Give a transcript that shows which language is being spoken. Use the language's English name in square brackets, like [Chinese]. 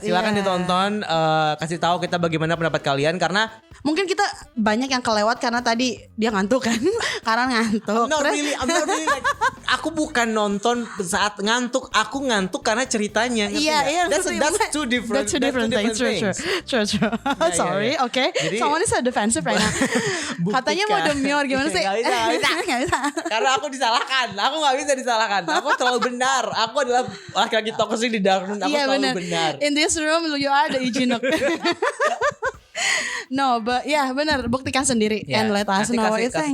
[Indonesian] Silakan ditonton, kasih tahu kita bagaimana pendapat kalian, karena mungkin kita banyak yang kelewat karena tadi dia ngantuk kan. Karena ngantuk. [English] I'm not really like, [Indonesian] aku bukan nonton saat ngantuk, aku ngantuk karena ceritanya. Iya. [English] That's two different things. True. Sorry, okay. [Indonesian] Jadi, [English] someone is so defensive right now. [Indonesian] Katanya mau demior gimana sih? Gak bisa. Karena aku disalahkan. Aku gak bisa disalahkan. Aku terlalu benar. Aku adalah laki-laki toksik di Darkroom. Aku selalu benar. [English] In this room you are the Ijinok. No, but [Indonesian] benar, buktikan sendiri [English] and let us know what you think.